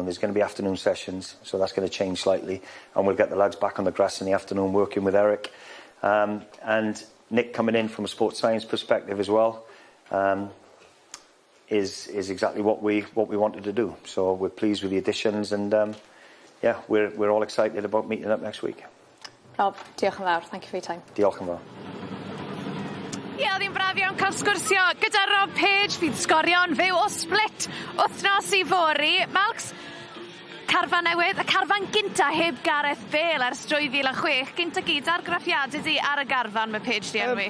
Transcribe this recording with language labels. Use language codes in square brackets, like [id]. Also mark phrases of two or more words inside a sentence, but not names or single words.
[en] There's going to be afternoon sessions, so that's going to change slightly. And we'll get the lads back on the grass in the afternoon working with Eric. And Nick coming in from a sports science perspective as well is exactly what we wanted to do. So we're pleased with the additions, and yeah, we're all excited about meeting up next week. [cy] Rob, diolch yn fawr. [en] Thank you for your time. [cy] Diolch yn fawr. Ie, oedd hi'n braf iawn cael sgwrsio gyda Rob Page. Fydd sgorio'n fyw o Split wythnos i fori. Malcs, carfan newydd, y carfan gynta heb Gareth Bale ers 2006. Gynta gyd ar graffiadau di ar y garfan mae Page di enwi.